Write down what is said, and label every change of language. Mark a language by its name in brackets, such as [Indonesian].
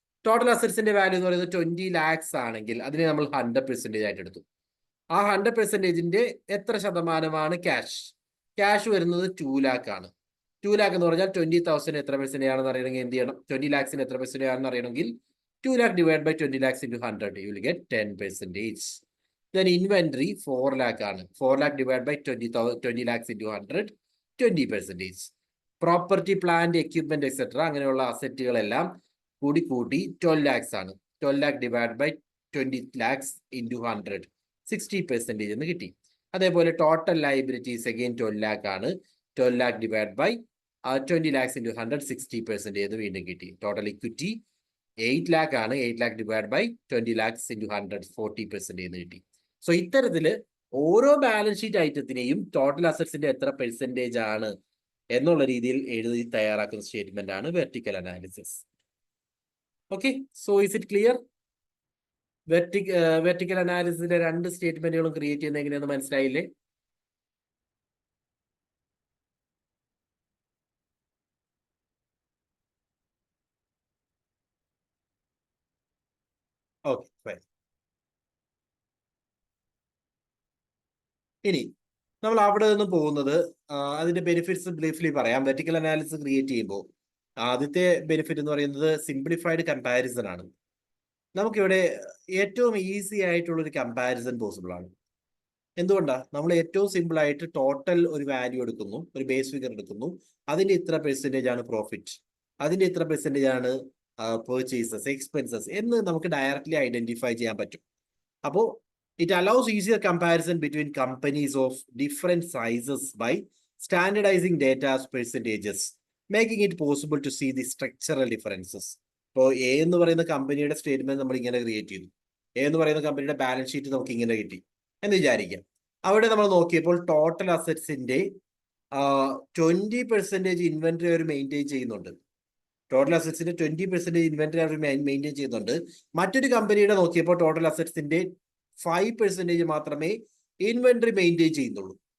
[Malayalam] Total അസറ്റ്സിന്റെ value എന്ന് പറയുന്നത് 20 lakhs ആണെങ്കിൽ അതിനെ നമ്മൾ 100% ആയിട്ട് എടുത്തു. ആ 100%ന്റെ എത്ര ശതമാനമാണ് ക്യാഷ്? ക്യാഷ് വരുന്നത് 2 lakh ആണ്. 2 lakh എന്ന് പറഞ്ഞാൽ 20,000 എത്ര പെർസെന്റ് ആണെന്ന് അറിയണമെങ്കിൽ എന്ത് ചെയ്യണം? 20 lakhsന് എത്ര പെർസെന്റ് ആണെന്ന് അറിയണമെങ്കിൽ [English] 2 lakh divided by 20 lakhs into 100, you will get 10%. Then inventory 4 lakh ആണ്. 4 lakh divided by 20 lakhs into 100, 20%. [Malayalam] Property, plant, equipment etcetera അങ്ങനെയുള്ള അസറ്റുകളെല്ലാം കൂടി 12 lakhs ആണ്. [English] 12 lakh divided by 20 lakhs into 100, 60% എന്ന് കിട്ടി. [Malayalam] അതേപോലെ ടോട്ടൽ ലയബിലിറ്റീസ് അഗെയിൻ 12 lakh ആണ്. [English] 12 lakh divided by 20 lakhs into 100, 60% എന്ന് വീണ്ടും കിട്ടി. [Malayalam] ടോട്ടൽ ഇക്വിറ്റി 8 lakh ആണ്. [English] 8 lakh divided by 20 lakhs into 100, 40% എന്ന് കിട്ടി. [Malayalam] സോ ഇത്തരത്തില് ഓരോ ബാലൻസ് ഷീറ്റ് ഐറ്റത്തിനെയും ടോട്ടൽ അസറ്റ്സിന്റെ എത്ര പെർസെന്റേജ് ആണ് എന്നുള്ള രീതിയിൽ എഴുതി തയ്യാറാക്കുന്ന സ്റ്റേറ്റ്മെന്റ് ആണ് vertical analysis. [English] Okay, so is it clear? [Malayalam] Vertical അനാലിസിസിന്റെ രണ്ട് സ്റ്റേറ്റ്മെന്റുകളും ക്രിയേറ്റ് ചെയ്യുന്നത് എങ്ങനെയാണെന്ന് മനസ്സിലായില്ലേ? [English] Okay, fine. [Malayalam] ഇനി നമ്മൾ അവിടെ നിന്ന് പോകുന്നത് അതിന്റെ ബെനിഫിറ്റ്സ് ബ്രീഫ്ലി പറയാം. വെർട്ടിക്കൽ അനാലിസിസ് ക്രിയേറ്റ് ചെയ്യുമ്പോൾ ആദ്യത്തെ ബെനിഫിറ്റ് എന്ന് പറയുന്നത് സിംപ്ലിഫൈഡ് കമ്പാരിസൺ ആണ്. നമുക്കിവിടെ ഏറ്റവും ഈസി ആയിട്ടുള്ള ഒരു കമ്പാരിസൺ പോസിബിൾ ആണ്. എന്തുകൊണ്ടാണ്? നമ്മൾ ഏറ്റവും സിമ്പിൾ ആയിട്ട് ടോട്ടൽ ഒരു വാല്യൂ എടുക്കുന്നു, ഒരു ബേസ് ഫിഗർ എടുക്കുന്നു, അതിന്റെ ഇത്ര പെർസെന്റേജ് ആണ് പ്രോഫിറ്റ്, അതിന്റെ ഇത്ര പെർസെന്റേജ് ആണ് പെർച്ചേസസ്, എക്സ്പെൻസസ് എന്ന് നമുക്ക് ഡയറക്ട്ലി ഐഡന്റിഫൈ ചെയ്യാൻ പറ്റും. [English] അപ്പോൾ it allows easier comparison between companies of different sizes by standardizing data as percentages, making it possible to see the structural differences. [Malayalam] ഇപ്പോൾ എ എന്ന് പറയുന്ന കമ്പനിയുടെ സ്റ്റേറ്റ്മെന്റ് നമ്മൾ ഇങ്ങനെ ക്രിയേറ്റ് ചെയ്തു. എ എന്ന് പറയുന്ന കമ്പനിയുടെ ബാലൻസ് ഷീറ്റ് നമുക്ക് ഇങ്ങനെ കിട്ടി എന്ന് വിചാരിക്കാം. അവിടെ നമ്മൾ നോക്കിയപ്പോൾ ടോട്ടൽ അസറ്റ്സിന്റെ 20% ഇൻവെന്ററി അവർ മെയിൻറ്റെയിൻ ചെയ്യുന്നുണ്ട്. ടോട്ടൽ അസറ്റ്സിന്റെ 20% ഇൻവെന്ററി അവർ മെയിൻറ്റെയിൻ ചെയ്യുന്നുണ്ട്. മറ്റൊരു കമ്പനിയുടെ നോക്കിയപ്പോൾ ടോട്ടൽ അസറ്റ്സിന്റെ 5% മാത്രമേ ഇൻവെന്ററി മെയിൻറ്റെയിൻ ചെയ്യുന്നുള്ളൂ.